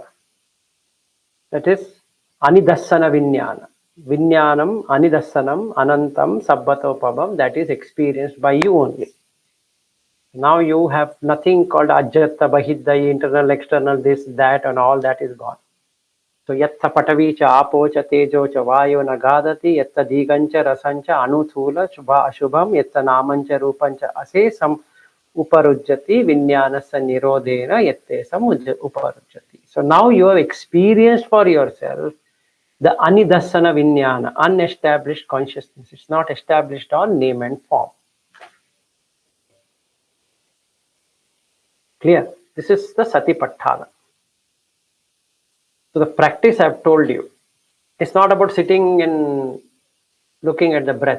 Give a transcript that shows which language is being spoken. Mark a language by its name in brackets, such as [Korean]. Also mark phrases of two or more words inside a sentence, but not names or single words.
[English] That is [Pali] Anidassana Vijnana. Vijnanam, Anidassanam, Anantam, Sabbatopamam, [English] that is experienced by you only. Now you have nothing called [Pali] Ajjata, Bahidda, [English] internal, external, this, that, and all that is gone. [Pali] So yatta patavi cha apo cha tejo cha vayo nagadati yatta digancha rasancha anuthula shubha ashubham yatta namancha rupancha asesam uparujjati vinyanasa nirodena yattesam uparujjati. [English] So now you have experienced for yourself the [Pali] anidassana vinyana, [English] unestablished consciousness. It's not established on name and form. Clear? This is the Satipatthana. So the practice I've told you, it's not about sitting and looking at the breath.